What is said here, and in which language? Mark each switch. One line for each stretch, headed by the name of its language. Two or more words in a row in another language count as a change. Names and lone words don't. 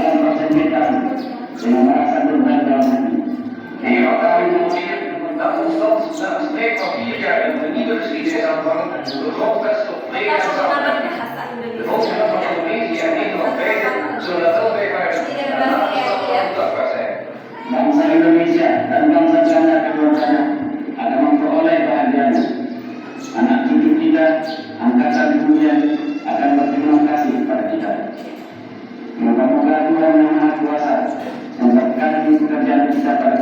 Dutch: Hier had hij gemotiveerd dat ons land na een streep van 4 jaar een nieuwe geschiedenis aanvangt, de grondvest op vrede en
Indonesian: Kita menggunakan
Dutch: samenleving.
Indonesian: bahasa
Dutch: De
Indonesian: Indonesia.
Dutch: volksgemeenschap van Indonesië en Nederland beiden zullen dat wel bij elkaar
Indonesian: Tidak berbahasa ya.
Dutch: dankbaar zijn.
Indonesian: Bangsa Indonesia dan bangsa Belanda keduanya akan memperoleh bahagian. Anak cucu kita, angkatan dunia akan berterima kasih kepada kita. Moga-moga Tuhan Yang Maha Kuasa memberkati pekerjaan kita